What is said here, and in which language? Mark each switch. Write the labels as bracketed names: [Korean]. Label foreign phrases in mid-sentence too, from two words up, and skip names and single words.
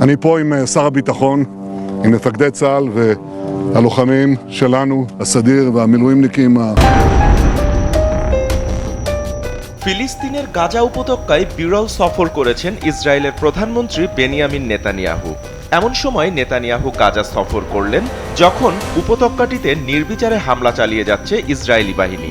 [Hebrew] אני פה עם שר הביטחון, עם מפקדי צה"ל והלוחמים שלנו, הסדיר והמילואימניקים. [Bangla] ফিলিস্তিনের গাজা উপত্যকায় বিরল সফর করেছেন ইসরায়েলের প্রধানমন্ত্রী বেনিয়ামিন নেতানিয়াহু। এমন সময় নেতানিয়াহু গাজা সফর করলেন যখন উপত্যকাটিতে নির্বিচারে হামলা চালিয়ে যাচ্ছে ইসরায়েলি বাহিনী।